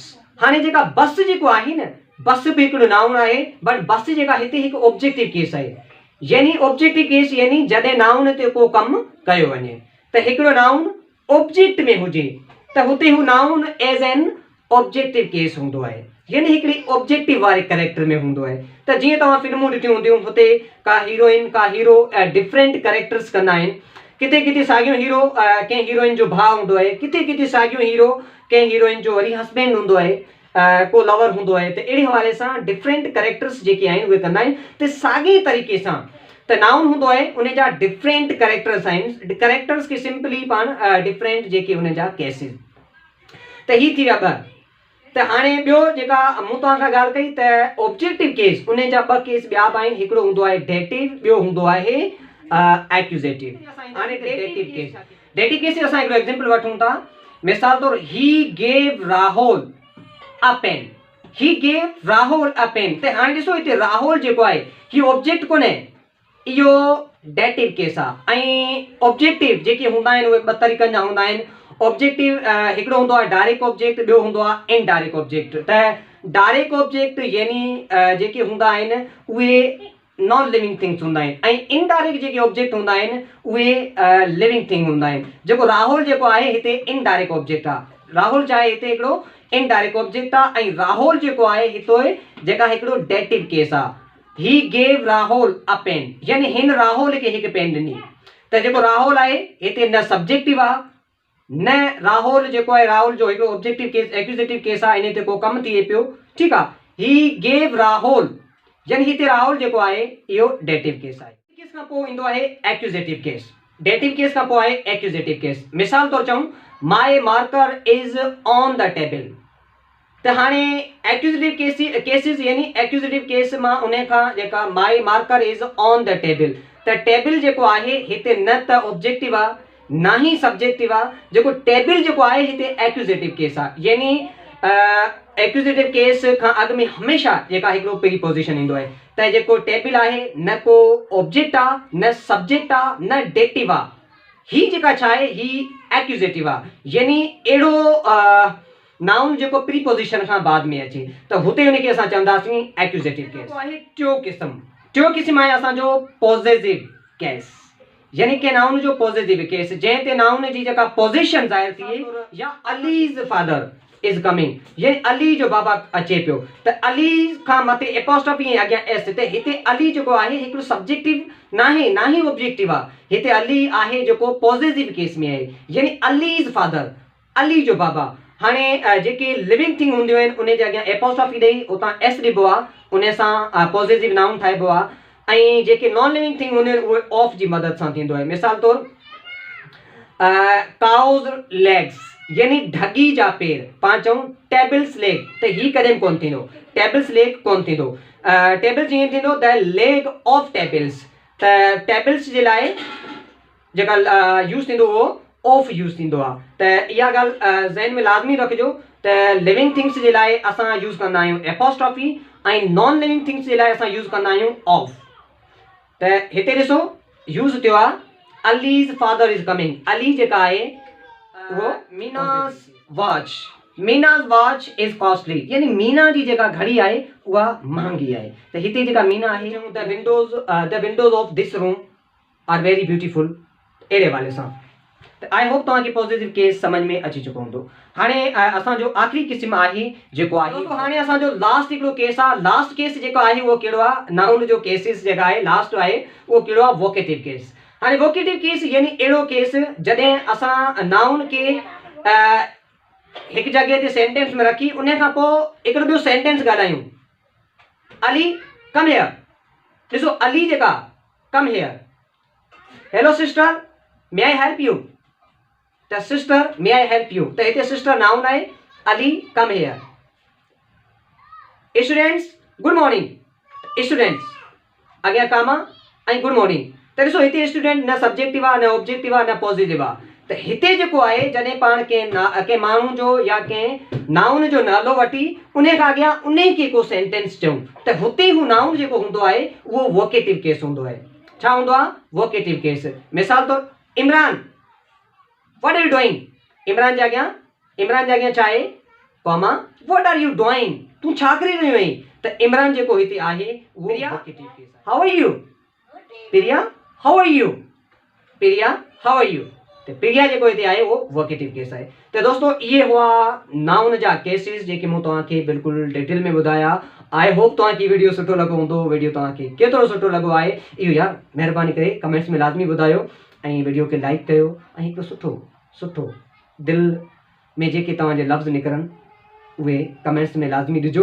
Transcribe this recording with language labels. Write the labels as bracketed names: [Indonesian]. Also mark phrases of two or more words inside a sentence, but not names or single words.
[Sindhi] हाणे जेका बस जेको आहे न, बस बि हिकिड़ो नाउन आहे, बट बस जेका हिते हिकु [English] objective case [Sindhi] आहे। यानी [English] objective case [Sindhi] यानी जॾहिं नाउन ते को कमु कयो वञे त हिकिड़ो [English] noun object [Sindhi] में हुजे त हुते हू [English] noun as an objective case [Sindhi] हूंदो आहे। यानी हिकिड़ी ऑब्जेक्टिव वारे करेक्टर में हूंदो आहे। त जीअं तव्हां फिल्मूं ॾिठियूं हूंदियूं, हुते का हीरोइन का हीरो [English] different characters [Sindhi] कंदा आहिनि। किथे किथे साॻियो हीरो कंहिं हीरोइन जो भाउ हूंदो आहे, किथे किथे साॻियो हीरो कंहिं हीरोइन जो वरी हस्बैंड हूंदो आहे, को लवर हूंदो आहे। त अहिड़े हवाले सां [English] different characters [Sindhi] जेके आहिनि उहे कंदा आहिनि। त साॻे तरीक़े सां त नाउन हूंदो आहे उन जा [English] different characters [Sindhi] आहिनि। करेक्टर्स खे सिंपली पाण डिफरेंट जेके उन जा केसिस। त ही थी विया 2। त हाणे ॿियो जेका मूं तव्हां खां ॻाल्हि कई त [English] objective case [Sindhi] उन जा 2 केस ॿिया बि आहिनि। हिकिड़ो हूंदो आहे डेटिव, ॿियो हूंदो आहे एक्यूज़ेटिव। हाणे [English] dative case, dative case [Sindhi] असां हिकिड़ो एग्जांपल वठूं था। मिसाल तौरु [English] he gave Rahul a pen. he gave Rahul a pen. [Sindhi] त हाणे ॾिसो हिते राहुल जेको आहे ही ऑब्जेक्ट कोन्हे, इहो [English] dative case [Sindhi] आहे। ऐं ऑब्जेक्टिव जेके हूंदा आहिनि उहे 2 तरीक़नि जा हूंदा आहिनि। ऑब्जेक्टिव हिकिड़ो हूंदो आहे [English] direct object, [Sindhi] ॿियो हूंदो आहे [English] indirect object. [Sindhi] त [English] direct object [Sindhi] यानी जेके हूंदा आहिनि उहे [English] non living things [Sindhi] हूंदा आहिनि ऐं इनडायरेक्ट जेके ऑब्जेक्ट हूंदा आहिनि उहे [English] living thing [Sindhi] हूंदा आहिनि। जेको राहुल जेको आहे हिते [English] indirect object [Sindhi] आहे। राहुल चाहे हिते हिकिड़ो [English] indirect object [Sindhi] आहे ऐं राहुल जेको आहे हिते जेका हिकिड़ो [English] dative case [Sindhi] आहे। [English] he gave Rahul a pen [Sindhi] यानी हिन राहुल खे हिकु पेन ॾिनी। त जेको राहुल आहे हिते न सब्जेक्टिव आहे न राहुल जेको आहे, राहुल जो हिकिड़ो [English] objective case accusative case [Sindhi] आहे, इन ते को कमु थिए पियो। ठीकु आहे। [English] he gave Rahul [Sindhi] यानी हिते राहुल जेको आहे इहो [English] dative case [Sindhi] आहे। केस खां पोइ ईंदो आहे [English] accusative case. dative case [Sindhi] खां पोइ आहे [English] accusative case. [Sindhi] मिसाल तौरु चऊं [English] my marker is on the table. [Sindhi] त हाणे [English] accusative cases [Sindhi] यानी [English] accusative case [Sindhi] मां उन खां जेका [English] my marker is on the table. [Sindhi] त टेबल जेको आहे हिते न त ऑब्जेक्टिव आहे न ही सब्जेक्टिव आहे। जेको टेबल जेको आहे हिते [English] accusative case [Sindhi] आहे। यानी [English] accusative case [Sindhi] खां अॻु में हमेशह जेका हिकिड़ो प्रीपोजिशन ईंदो आहे। त जेको टेबल आहे न को ऑब्जेक्ट आहे न सब्जेक्ट आहे न डेटिव आहे। ही जेका छा आहे ही एक्यूज़ेटिव आहे। यानी अहिड़ो नाउन जेको प्रीपोजिशन खां बाद में अचे त हुते उनखे असां चवंदासीं [English] accusative case. [Sindhi] आहे टियों क़िस्म आहे असांजो [English] possessive case. [Sindhi] यानी के नाउन जो [English] positive case [Sindhi] जंहिं ते नाउन जी जेका पोजीशन ज़ाहिर थिए या [English] Ali's father is coming, [Sindhi] यानी अली जो बाबा अचे पियो, त अली खां मथे एपोस्ट्रोफी ऐं अॻियां एस, त हिते अली जेको आहे हिकिड़ो सब्जेक्टिव ना ही ऑब्जेक्टिव आहे। हिते अली आहे जेको [English] positive case [Sindhi] में आहे, यानी [English] Ali is father, [Sindhi] अली जो बाबा। हाणे जेके [English] living thing [Sindhi] हूंदियूं आहिनि उन जे अॻियां एपोस्ट्रोफी ॾेई उतां एस ॾिबो आहे, उन सां [English] positive noun [Sindhi] ठाहिबो आहे। ऐं जेके [English] non living thing [Sindhi] हूंदियूं आहिनि उहे ऑफ जी मदद सां थींदो आहे। मिसाल तौरु [English] cow's legs, [Sindhi] यानी ढगी जा पेर, पाण चऊं [English] table's leg, [Sindhi] त ही कॾहिं कोन थींदो, [English] table's leg [Sindhi] कोन थींदो। [English] टेबल्स [Sindhi] जीअं थींदो [English] the leg of tables, [Sindhi] त टेबल्स जे लाइ जेका यूज़ थींदो उहो ऑफ यूज़ थींदो आहे। त इहा ॻाल्हि ज़हन में लाज़मी रखिजो त [English] living things [Sindhi] जे लाइ असां यूज़ कंदा आहियूं एपोस्ट्रोफी ऐं [English] non living things [Sindhi] जे लाइ असां यूज़ कंदा आहियूं ऑफ। त हिते ॾिसो यूज़ थियो आहे [English] Ali's father is coming, [Sindhi] अली जेका आहे वो [English] Meena's watch, Meena's watch is costly, [Sindhi] यानी मीना जी जेका घड़ी आहे उहा महांगी आहे। त हिते जेका मीना आहे [English] the windows of this room are very beautiful, [Sindhi] अहिड़े वाले सां। त [English] I hope [Sindhi] तव्हांखे [English] positive case [Sindhi] समझ में अची चुको हूंदो। हाणे असांजो आख़िरी क़िस्म आहे जेको आहे, हाणे असांजो लास्ट हिकिड़ो केस आहे। लास्ट केस जेको आहे उहो कहिड़ो आहे, नाउन जो केसिस जेका आहे लास्ट आहे उहो कहिड़ो आहे, [English] vocative case. [Sindhi] हाणे वोकेटिव केस यानी अहिड़ो केस जॾहिं असां नाउन खे हिकु जॻह ते सेंटेंस में रखी उन खां पोइ हिकिड़ो ॿियो सेंटेंस ॻाल्हायूं, [English] Ali come here, [Sindhi] ॾिसो अली जेका [English] come here, hello sister may I help you, [Sindhi] त [English] sister may I help you, [Sindhi] त हिते सिस्टर नाउन आहे, [English] Ali come here. students good morning, [Sindhi] स्टूडेंट्स अॻियां कम ऐं [English] good morning, [Sindhi] त ॾिसो हिते स्टूडेंट न सब्जेक्टिव आहे, न ऑब्जेक्टिव आहे, न पॉज़िटिव आहे। त हिते जेको आहे जॾहिं पाण कंहिं माण्हू जो या कंहिं नाउन जो नालो वठी उन खां अॻियां उन खे को सेंटेंस चऊं, त हुते हू नाउन जेको हूंदो आहे उहो [English] vocative case [Sindhi] हूंदो आहे। छा हूंदो आहे, [English] vocative case. [Sindhi] मिसाल तौरु [English] Imran what are you doing, [Sindhi] इमरान जे अॻियां छा आहे, [English] comma what are you doing, [Sindhi] तूं छा करे रहियो आहीं, त इमरान जेको हिते आहे उहो [English] vocative case [Sindhi] आहे। [English] how are you, Priya how are you, Priya how are you, [Sindhi] त प्रिया जेको हिते आहे उहो [English] vocative case [Sindhi] आहे। त दोस्तों इहे हुआ नाउन जा केसिस जेके मूं तव्हांखे बिल्कुलु डिटेल में ॿुधाया। [English] I hope [Sindhi] तव्हांखे वीडियो सुठो लॻो हूंदो। वीडियो तव्हांखे केतिरो सुठो लॻो आहे इहो यार महिरबानी करे कमेंट्स में लाज़मी ॿुधायो, ऐं वीडियो खे लाइक कयो, ऐं हिकिड़ो सुठो दिलि में जेके तव्हांजे लफ़्ज़ निकिरनि उहे कमेंट्स में लाज़मी ॾिजो।